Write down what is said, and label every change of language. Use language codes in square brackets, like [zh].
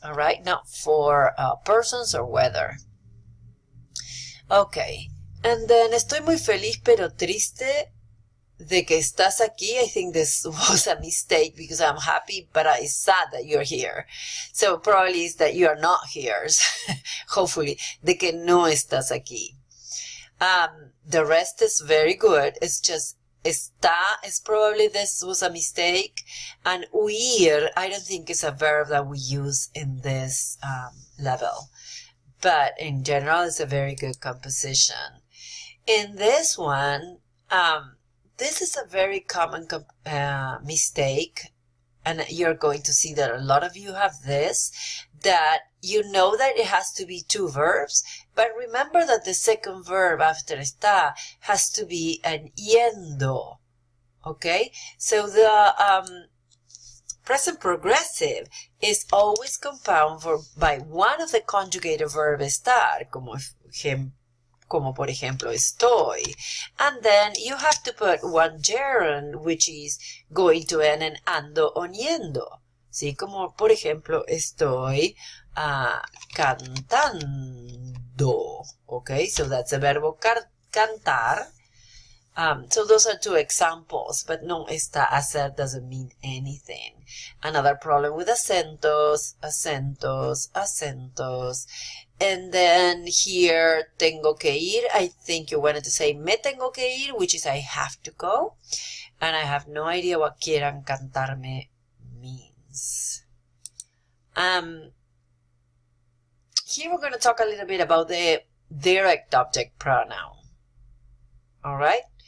[en] All right, not for persons or weather. Okay. And then [es] estoy muy feliz pero triste de que estás aquí. [en] I think this was a mistake because I'm happy, but I'm sad that you're here. So probably it's that you are not here. Hopefully, [es] de que no estás aquí. [en] The rest is very good. It's just está is probably this was a mistake. And huir, I don't think it's a verb that we use in this level. But in general, it's a very good composition. In this one, this is a very common mistake, and you're going to see that a lot of you have this, that you know that it has to be two verbs, but remember that the second verb after está has to be an yendo, okay? So the present progressive is always compounded by one of the conjugated verb estar, [es] como por ejemplo estoy, [en] and then you have to put one gerund which is going to end in [es] ando o yendo. ¿Sí? Como por ejemplo estoy cantando. [en] Okay, so that's the verbo cantar. So those are two examples, but [es] no está hacer [en] doesn't mean anything. Another problem with acentos. And then here, [es] tengo que ir. [en] I think you wanted to say [es] me tengo que ir, [en] which is I have to go. And I have no idea what [es] quieran cantarme [en] means. Here we're going to talk a little bit about the direct object pronoun. All right?